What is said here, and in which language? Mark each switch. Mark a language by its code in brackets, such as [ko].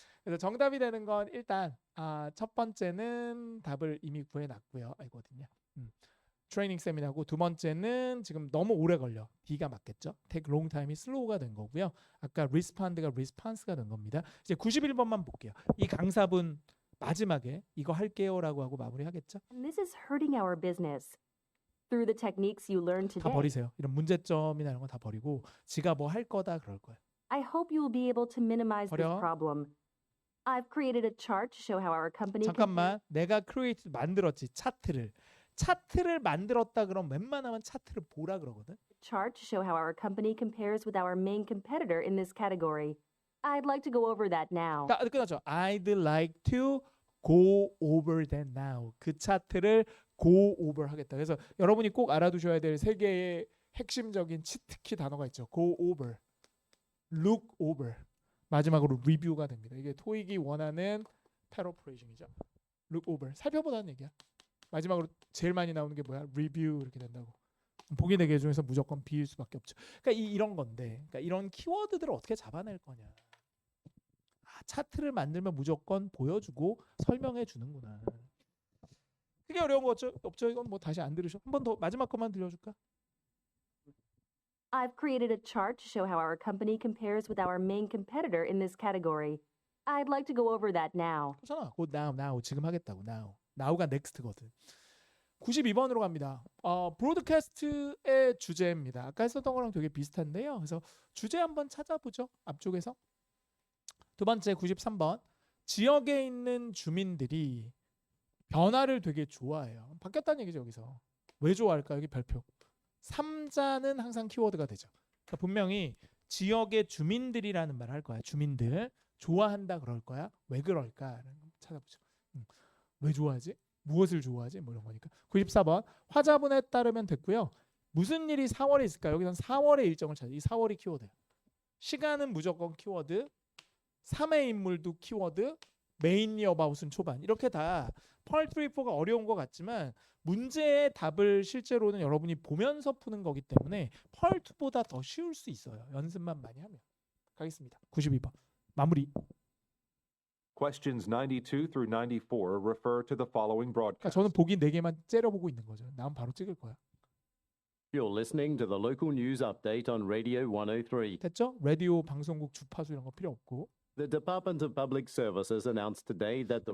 [ko] 그래서 정답이 되는 건 일단 첫 번째는 답을 이미 구해놨고요. 이거 어딨냐? 트레이닝 세미나고 두 번째는 지금 너무 오래 걸려. D가 맞겠죠? take long time 이 slow가 된 거고요. 아까 respond가 response가 된 겁니다. 이제 91번만 볼게요. 이 강사분 마지막에 이거 할게요라고 하고 마무리하겠죠? [en] And this is hurting our business. Through the techniques you learned [ko] 다 [en] today, [ko] 버리세요. 이런 문제점이나 이런 거 다 버리고 지가 뭐 할 거다 그럴 거예요. [en] I hope you will be able to minimize this [ko] 버려. [en] problem. I've created a chart to show how our company [ko] 잠깐만, 내가 create 만들었지 차트를 만들었다 그럼 웬만하면 차트를 보라 그러거든. [en] chart to show how our company compares with our main competitor in this category. I'd like to go over that now. [ko] 끝났죠. [en] I'd like to go over that now. [ko] 그 차트를 go over 하겠다. 그래서 여러분이 꼭 알아두셔야 될 세 개의 핵심적인 치트키 단어가 있죠. go over, look over, 마지막으로 review가 됩니다. 이게 토익이 원하는 패러프레이징이죠. look over, 살펴보라는 얘기야. 마지막으로 제일 많이 나오는 게 뭐야? review 이렇게 된다고. 보기 4개 중에서 무조건 B일 수밖에 없죠. 그러니까 이런 건데, 그러니까 이런 키워드들을 어떻게 잡아낼 거냐. 차트를 만들면 무조건 보여주고 설명해 주는구나. 그게 어려운 거 없죠? 이건 뭐 다시 안 들으셔? 한 번 더 마지막 것만 들려줄까? I've created a chart to show how our company compares with our main competitor in this category. I'd like to go over that now. 그렇잖아. 곧 now 지금 하겠다고 now가 next거든. 92번으로 갑니다. 브로드캐스트의 주제입니다. 아까 했었던 거랑 되게 비슷한데요. 그래서 주제 한번 찾아보죠. 앞쪽에서. 두 번째 93번. 지역에 있는 주민들이 변화를 되게 좋아해요. 바뀌었다는 얘기죠, 여기서. 왜 좋아할까? 여기 별표. 3자는 항상 키워드가 되죠. 그러니까 분명히 지역의 주민들이라는 말을 할 거야. 주민들. 좋아한다 그럴 거야. 왜 그럴까? 찾아보죠. 왜 좋아하지? 무엇을 좋아하지? 뭐 이런 거니까. 94번. 화자분에 따르면 됐고요. 무슨 일이 4월에 있을까? 여기선 4월의 일정을 찾아. 이 4월이 키워드예요. 시간은 무조건 키워드. 3의 인물도 키워드. 메인리 어바웃은 초반. 이렇게 다 펄 3, 4가 어려운 것 같지만 문제의 답을 실제로는 여러분이 보면서 푸는 거기 때문에 펄 2보다 더 쉬울 수 있어요. 연습만 많이 하면. 가겠습니다. 92번. 마무리. [en] Questions 92 through 94 refer to the following [ko] 그러니까 [en] broadcast. [ko] 저는 보기 4개만 째려보고 있는 거죠. 나는 바로 찍을 거야. [en] You're listening to the local news update on Radio 103. [ko] 됐죠? 라디오 방송국 주파수 이런 거 필요 없고. [en] The Department of Public Services announced today that the